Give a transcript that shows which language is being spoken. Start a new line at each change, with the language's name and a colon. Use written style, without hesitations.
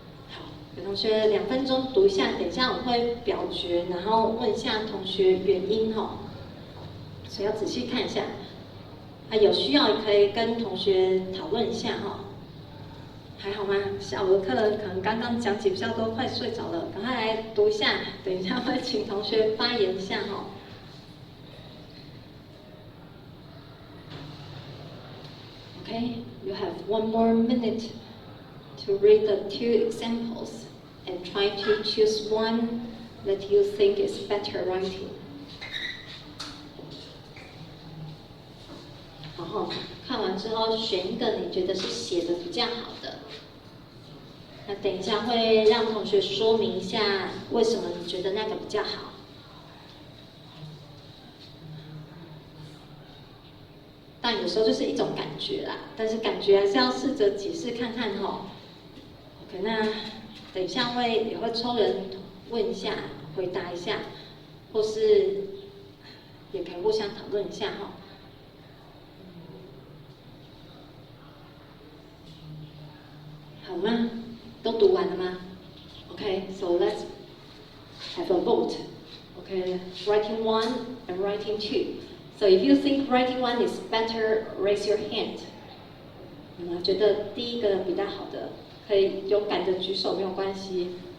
Chinese: 好，给同学2分钟读一下，等一下我会表决，然后问一下同学原因哈，所以要仔细看一下。有需要也可以跟同学讨论一下哈。还好吗？下午的课可能刚刚讲解比较多，快睡着了，赶快来读一下，等一下会请同学发言一下哈。
English: Okay, you have 1 more minute to read the 2 examples and try to choose one that you think is better writing.
Chinese: 然后看完之后选一个你觉得是写的比较好的。那等一下会让同学说明一下为什么你觉得那个比较好。但有时候就是一种感觉啦，但是感觉还是要试着解释看看哈。 OK， 那等一下也会抽人问一下，回答一下，或是也可以互相讨论一下哈。好吗？都读完了吗
English: ？Okay, so let's have a vote. Okay, writing 1 and writing 2. So if you think writing 1 is better, raise your hand.
Chinese: 觉得第一个比较好的，可以勇敢的举手，没有关系。